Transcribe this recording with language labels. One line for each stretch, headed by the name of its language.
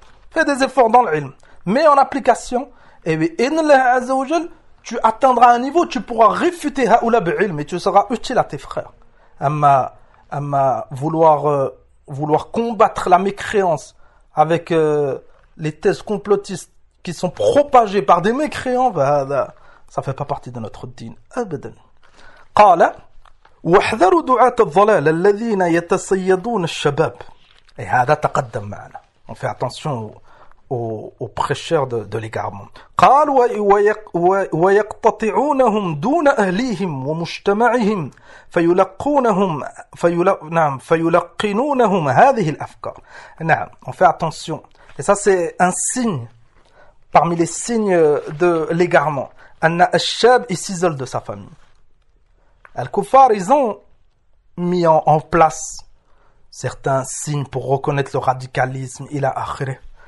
French: Fais des efforts dans l'ilm. Mets en application. Et oui, in Allah Azza wa Jal, tu atteindras un niveau, tu pourras réfuter
Arabic: haoula bi'ilm
French: et tu seras utile à tes frères. Amma vouloir combattre la mécréance avec les thèses complotistes qui sont propagées par des mécréants, voilà, ça ne fait pas partie de notre din.
Arabic: Abadan. Qala, واحذروا دعاة الضلال الذين يتصيدون الشباب. Et hada taqaddam ma'ana.
French: On fait attention aux prêcheurs de l'égarement.
Arabic: قال ويقتطعونهم دون أهليهم ومجتمعهم فيلقونهم نعم فيلقنونهم هذه الأفكار.
French: نعم, on fait attention. Et ça c'est un signe parmi les signes de l'égarement.
Arabic: أن الشاب
French: s'isole de sa famille. Al-Kuffar, ils ont mis en place certains signes pour reconnaître le radicalisme, il a akhiré.